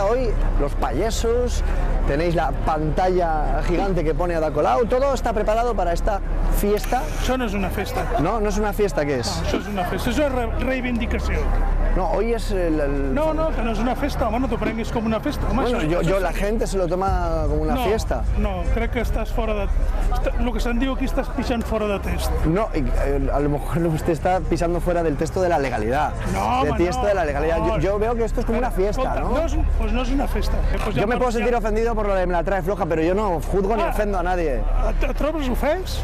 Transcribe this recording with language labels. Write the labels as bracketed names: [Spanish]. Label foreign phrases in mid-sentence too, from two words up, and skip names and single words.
[Spanish] Hoy los payesos, tenéis la pantalla gigante que pone Ada Colau. Todo está preparado para esta fiesta. [Catalan] Això no és una festa. No, no és una fiesta, què és? No, això és una festa, això és reivindicació. [Spanish] No, hoy es [Catalan] No, que no és una festa, home, no t'ho prenguis com una festa. Home, [Spanish] bueno, la gente se lo toma como una fiesta. [Catalan] No, crec que estás fora de... [Spanish] Lo que [Catalan] se'n diu aquí, [Spanish] estás pisando fuera de test. No, a lo mejor usted está pisando fuera del texto de la legalidad. No, del texto de la legalidad. Yo veo que esto es como una fiesta, ¿no? Pues no es una festa. Pues yo me puedo sentir ofendido por lo de me la trae floja, pero yo no juzgo ni ofendo a nadie. [Catalan] ¿Te trobes ofens?